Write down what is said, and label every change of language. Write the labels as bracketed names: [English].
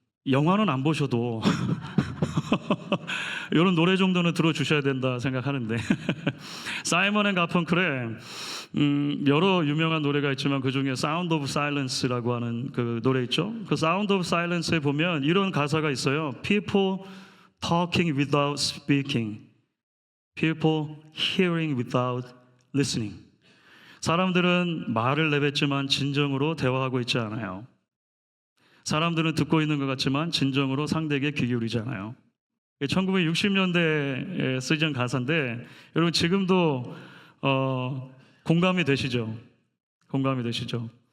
[Korean] 영화는 안 보셔도 이런 노래 정도는 들어주셔야 된다 생각하는데 사이먼 앤 가펑클의 여러 유명한 노래가 있지만 그 중에 사운드 오브 사일런스라고 하는 그 노래 있죠. 그 사운드 오브 사일런스에 보면 이런 가사가 있어요. [English] People talking without speaking, people hearing without listening. [Korean] 사람들은 말을 내뱉지만 진정으로 대화하고 있지 않아요. 사람들은 듣고 있는 것 같지만 진정으로 상대에게 귀 기울이지 않아요. 1960년대에 쓰여진 가사인데 여러분 지금도 공감이 되시죠? 공감이 되시죠?